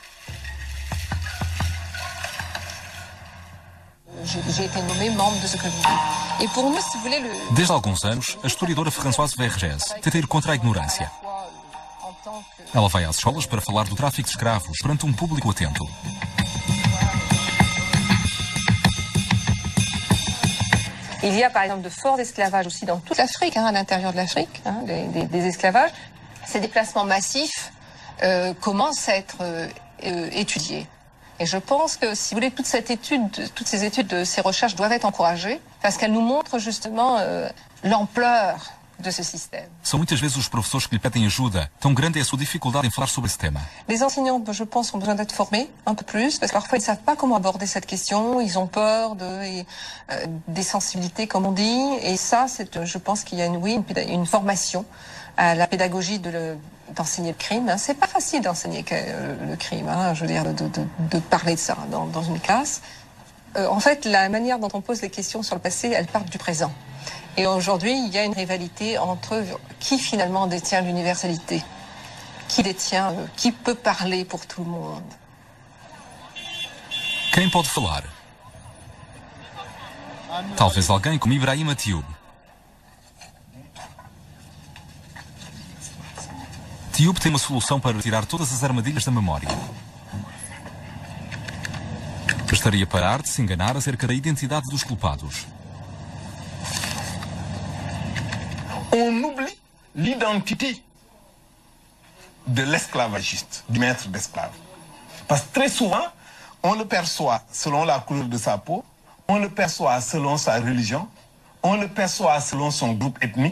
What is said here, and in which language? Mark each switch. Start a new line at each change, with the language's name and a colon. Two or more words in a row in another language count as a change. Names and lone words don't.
Portuguese: Desde alguns anos, a historiadora Françoise Vergès tenta ir contra a ignorância. Ela vai às escolas para falar do tráfico de escravos perante um público atento.
French: Il y a par exemple de forts esclavages aussi dans toute l'Afrique, à l'intérieur de l'Afrique, des esclavages. Ces déplacements massifs commencent à être étudiés. Et je pense que, si vous voulez, toutes ces études, ces recherches doivent être encouragées parce qu'elles nous montrent justement l'ampleur de ce système.
Portuguese: São muitas vezes os professores que lhe pedem ajuda. Tão grande é a sua dificuldade em falar sobre esse tema.
French: Les enseignants, je pense, ont besoin d'être formés un peu plus parce que parfois ils ne savent pas comment aborder cette question. Ils ont peur des sensibilités, comme on dit. Et ça, je pense qu'il y a une formation à la pédagogie d'enseigner le crime. C'est pas facile d'enseigner le crime, je veux dire, de parler de ça dans une classe. En fait, la manière dont on pose les questions sur le passé, elles partent du présent. Et aujourd'hui, il y a une rivalité entre qui finalement détient l'universalité, qui peut parler pour tout le monde.
Portuguese: Quem pode falar? Talvez alguém como Ibrahim Atioub. Atioub tem uma solução para retirar todas as armadilhas da memória. Bastaria parar de se enganar acerca da identidade dos culpados.
French: On oublie l'identité de l'esclavagiste, du maître d'esclave. Parce que très souvent, on le perçoit selon la couleur de sa peau, on le perçoit selon sa religion, on le perçoit selon son groupe ethnique.